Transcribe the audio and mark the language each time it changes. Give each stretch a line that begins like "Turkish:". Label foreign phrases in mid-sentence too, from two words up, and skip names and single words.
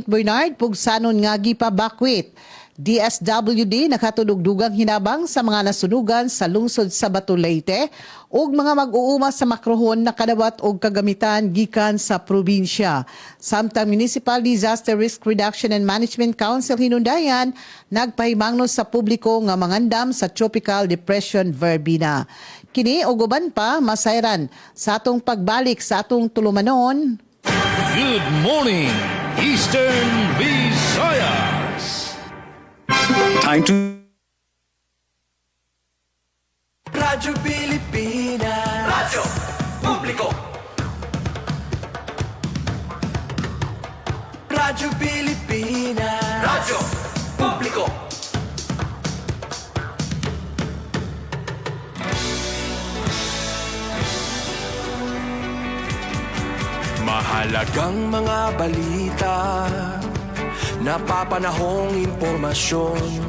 Cebuano: Bernard, Pugsanon nga gipabakwit. DSWD nakatudugdugang hinabang sa mga nasunugan sa lungsod sa Batu Leyte ug mga mag-uuma sa makrohon na kadawat og kagamitan gikan sa probinsya. Samtang Municipal Disaster Risk Reduction and Management Council hinundayan nagpahimangno sa publiko nga mangandam sa Tropical Depression Verbina. Kini og uban pa masayran sa atong pagbalik sa atong tulumanon.
English: Good morning, Eastern Visayas. Time to Radyo Pilipinas. Radyo Publiko. Radyo Pilipinas. Radyo Publiko.
Filipino: Mahalagang mga balita, napapanahong impormasyon.